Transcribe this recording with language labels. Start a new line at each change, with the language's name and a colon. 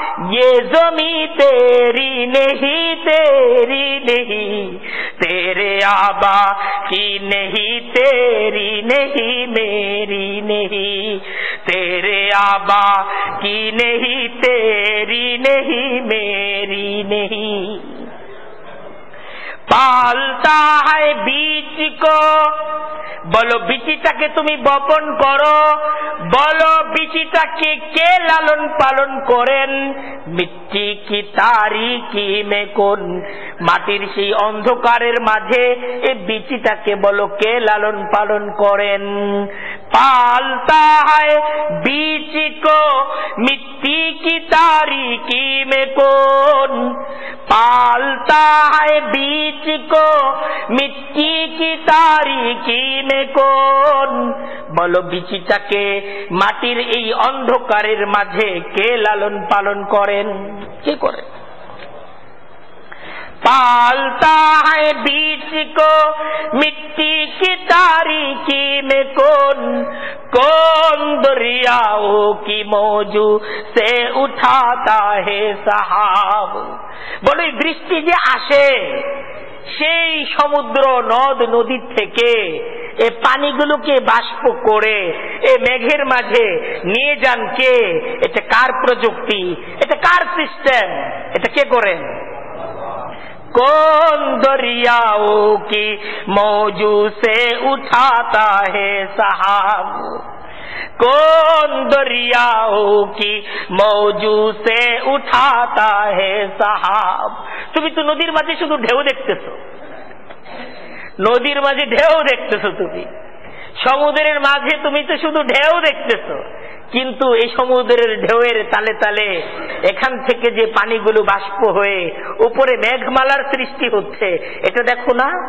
Hindi: ये ज़मीं तेरी नहीं तेरी नहीं, तेरे आबा की नहीं तेरी नहीं मेरी नहीं, तेरे आबा की नहीं तेरी नहीं मेरी नहीं। पालता है बीज को,
Bangla: বলো বীজটাকে তুমি বপন করো, বলো বীজটাকে কে লালন পালন করেন?
Hindi: মিট্টি কি তারিকি মে কোন,
Bangla: মাটির সেই অন্ধকারের মাঝে এই বীজটাকে বলো কে লালন পালন করেন?
Hindi: पालता है बीज को मिट्टी की तारीकी में कौन, पालता है बीज को मिट्टी की तारीकी में कौन,
Bangla: বলো বীজটাকে মাটির এই অন্ধকারের মাঝে কে লালন পালন করেন? কে করে?
Hindi: पालता है बीज को मिट्टी की तारीकी में कौन, कौन दरियाओं की मौजू से उठाता है सहाब,
Bangla: বলো বৃষ্টি যে আসে সেই সমুদ্র নদ নদীর থেকে এই পানিগুলোকে বাষ্প করে এই মেঘের মাঝে নিয়ে যান কে? এটা কার প্রযুক্তি? এটা কার সিস্টেম? এটা কে করেন?
Hindi: कौन दरियाओं की मौजू से उठाता है सहाब, कौन दरियाओं की मौजू से उठाता है सहाब।
Bangla: তুমি তো নদীর মাঝে শুধু ঢেউ দেখতেছো, নদীর মাঝে ঢেউ দেখতেছো, তুমি সমুদ্রের মাঝে তুমি তো শুধু ঢেউ দেখতেছো, কিন্তু এই সমুদ্রের ঢেউয়ের তালে তালে এখান থেকে যে পানিগুলো বাষ্প হয়ে উপরে মেঘমালার সৃষ্টি হচ্ছে, এটা দেখো না?